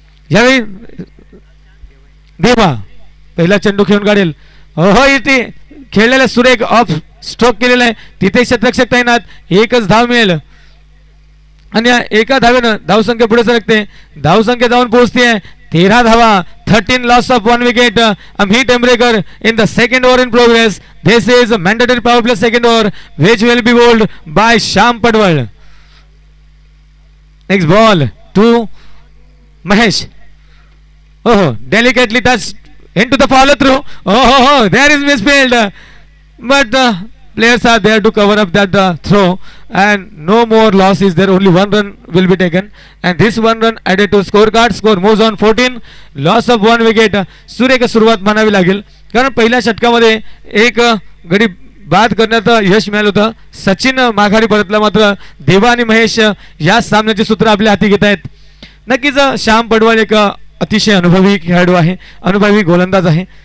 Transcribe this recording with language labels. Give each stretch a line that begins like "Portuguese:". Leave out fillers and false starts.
Marathi: यावेळी देवा पहिला चेंडू खेळून काढेल. हो इथे खेळलेला सुरेख ऑफ स्ट्रोक केलेला आहे तिथे क्षेत्ररक्षक तैनात. एकच धाव मिळेल आणि या एका धावेनं धावसंख्या पुढे सरकते. धावसंख्या जाऊन पोहोचते 13 धावा 13 loss of 1 wicket.
English: Amit Tembarekar in the second over in progress. This is a mandatory power play second over which will be bowled by Sham Padwal. Next ball to Mahesh. Oh, delicately touched into the follow through. Oh, there is misfield, but players are there to cover up that throw and no more loss is there. Only 1 run will be taken and this 1 run added to scorecard. Score moves on 14. Loss of 1 wicket.
Marathi: सुरेख सुरुवात म्हणावी लागेल कारण पहिल्या षटकामध्ये एक गडी बाद करण्यात यश मिळालं होतं. सचिन माघारी परतला, मात्र देवा आणि महेश या सामन्याचे सूत्र आपल्या हाती घेत आहेत. नक्कीच श्याम पडवाल एक अतिशय अनुभवी खेळाडू आहे, अनुभवी गोलंदाज आहे.